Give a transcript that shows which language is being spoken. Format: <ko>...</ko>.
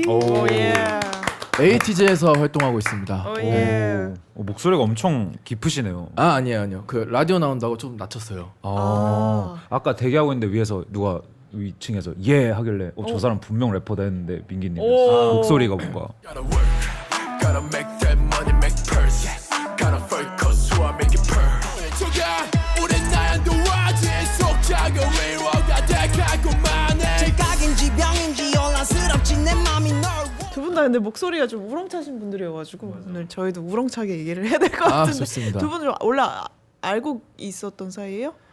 <ko>오예. 에이티즈에서 활동하고 있습니다. 오예. 목소리가 엄청 깊으시네요. 아니에요. 그 라디오 나온다고 좀 낮췄어요. 아까 대기하고 있는데 위에서 누가 위층에서 예 하길래 저 사람 분명 래퍼다 했는데 민기님 오. 목소리가 뭔가</ko> <en>Gotta work, gotta make that money, make purse. Gotta focus, so I make it purr.</en> <ko>저가 우린 나한테 와지 속삭여 위로가 돼가고만해. 착각인지 병인지 혼란스럽지 내 맘이 널 두 분 다 근데 목소리가 좀 우렁차신 분들이어가지고 오늘 저희도 우렁차게 얘기를 해야 될 것 아, 같은데 좋습니다. 두 분은 원래 알고 있었던 사이예요?</ko>